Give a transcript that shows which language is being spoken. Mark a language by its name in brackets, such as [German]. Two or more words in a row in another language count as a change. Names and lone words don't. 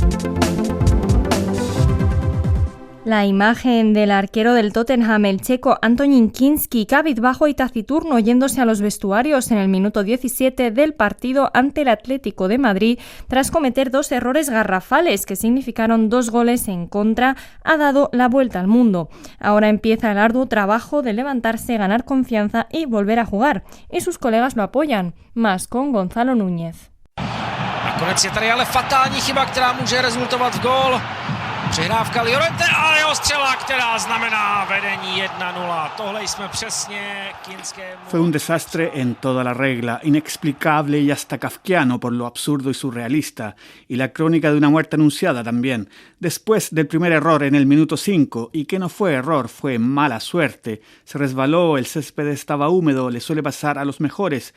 [Spanish] La imagen del arquero del Tottenham, el checo Antonín Kinski, cabizbajo y taciturno yéndose a los vestuarios en el minuto 17 del partido ante el Atlético de Madrid tras cometer 2 errores garrafales que significaron 2 goles en contra, ha dado la vuelta al mundo. Ahora empieza el arduo trabajo de levantarse, ganar confianza y volver a jugar. Y sus colegas lo apoyan, más con Gonzalo Núñez. [Czech] Nakonec je tady ale fatální chyba, která může rezultovat v gól. Přihrávka Llorente a jeho střela, která znamená vedení 1-0. Tohle jsme přesně Kinskému. [Spanish] Fue un desastre en toda la regla, inexplicable y hasta kafkiano por lo absurdo y surrealista, y la crónica de una muerte anunciada también. Después del primer error en el minuto 5, y que no fue error, fue mala suerte. Se resbaló, el césped estaba húmedo, le suele pasar a los mejores.